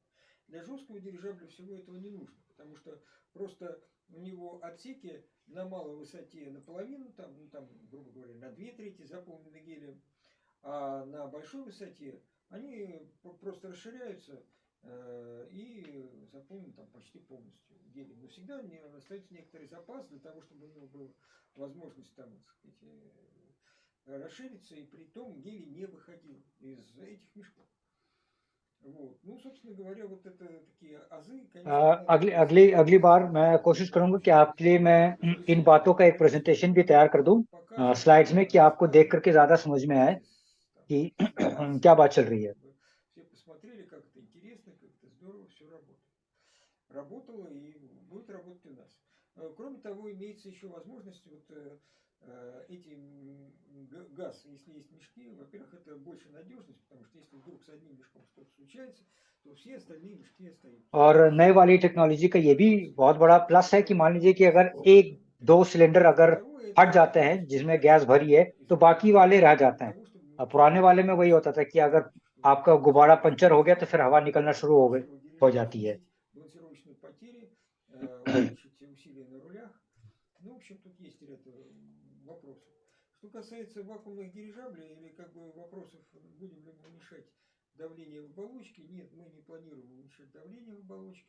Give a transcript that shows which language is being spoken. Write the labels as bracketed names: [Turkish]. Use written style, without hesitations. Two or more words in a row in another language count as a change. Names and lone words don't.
[Russian] Для жесткого дирижабля всего этого не нужно, потому что просто у него отсеки на малой высоте наполовину, там, грубо говоря, на 2/3 заполнены гелием, а на большой высоте они просто расширяются и заполнены там почти полностью гелием. Но всегда остается некоторый запас для того, чтобы у него была возможность там, так сказать, расшириться, и при том гелий не выходил из этих мешков. Вот. Ну, собственно говоря, вот это такие азы, конечно. [Hindi] अगली बार मैं कोशिश करूंगा कि आपके लिए मैं इन बातों का एक प्रेजेंटेशन भी तैयार कर दूं स्लाइड्स में, कि आपको देख करके ज्यादा समझ में आए कि क्या बात चल रही है. [Russian] Все посмотрели, как это интересно, как это здорово, все работает. Работало и будет работать у нас. Кроме того, имеется еще возможность вот эти газ, если есть мешки, во-первых, это больше надежность, потому что если вдруг с одним мешком что-то случается, то все остальные мешки остаются. [Hindi] और नए वाली टेक्नोलॉजी का ये भी बहुत बड़ा प्लस है कि मान लीजिए कि अगर एक दो सिलेंडर अगर हट जाते हैं जिसमें गैस भरी है तो बाकी वाले रह जाते हैं. पुराने वाले में वही होता था कि अगर आपका गुब्बारा पंचर हो गया तो फिर हवा निकलना शुरू हो जाती है. [Russian] Ну, в общем, тут есть ряд вопросов. Что касается вакуумных дирижаблей или как бы вопросов, будем ли мы уменьшать давление в оболочке, нет, мы не планируем уменьшать давление в оболочке.